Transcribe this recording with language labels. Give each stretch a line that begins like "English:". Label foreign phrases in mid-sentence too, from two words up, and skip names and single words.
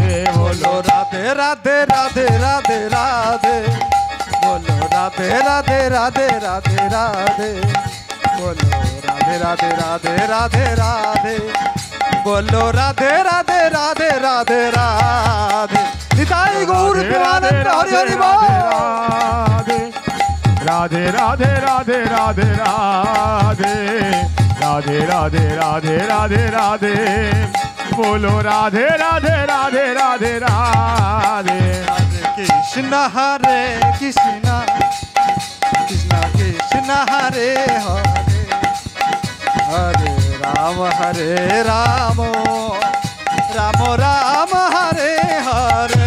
Hindi: बोलो राधे राधे राधे राधे राधे बोलो राधे राधे राधे राधे राधे बोलो राधे राधे राधे राधे राधे बोलो राधे राधे राधे राधे राधे निताई गौर प्रेमानंद हरि हरि बोल राधे राधे राधे राधे राधे राधे राधे राधे राधे राधे बोलो राधे राधे राधे राधे राधे
Sanskrit: कृष्ण हरे कृष्ण कृष्ण कृष्ण हरे हरे हरे राम राम राम राम हरे हरे